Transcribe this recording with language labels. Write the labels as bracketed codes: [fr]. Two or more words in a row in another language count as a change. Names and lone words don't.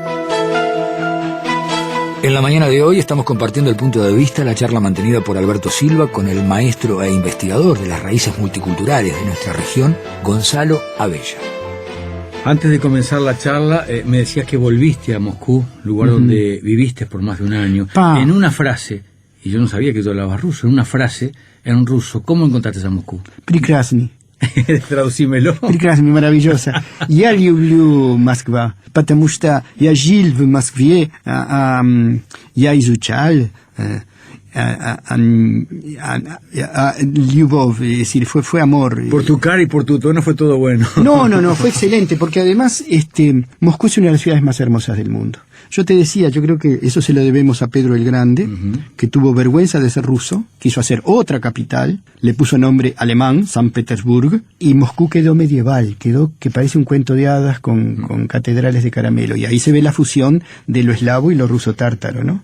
[es] En la mañana de hoy estamos compartiendo el punto de vista, la charla mantenida por Alberto Silva con el maestro e investigador de las raíces multiculturales de nuestra región, Gonzalo Abella. Antes de comenzar la charla, me decías que volviste a Moscú, lugar donde viviste por más de un año. En una frase, y yo no sabía que tú hablabas ruso, en una frase, en ruso, ¿cómo encontraste a Moscú? [ru] Прекрасный. [es] Traducímelo. [ru] Прекрасный, maravillosa. Я люблю Москву, потому что я жил в Москве, я изучал любовь, [es] es decir, fue amor. Por tu cara y por tu tono fue todo bueno. No, fue excelente, porque además Moscú es una de las ciudades más hermosas del mundo. Yo te decía, yo creo que eso se lo debemos a Pedro el Grande, que tuvo vergüenza de ser ruso, quiso hacer otra capital, le puso nombre alemán, San Petersburg, y Moscú quedó medieval, quedó que parece un cuento de hadas con catedrales de caramelo, y ahí se ve la fusión de lo eslavo y lo ruso tártaro, ¿no?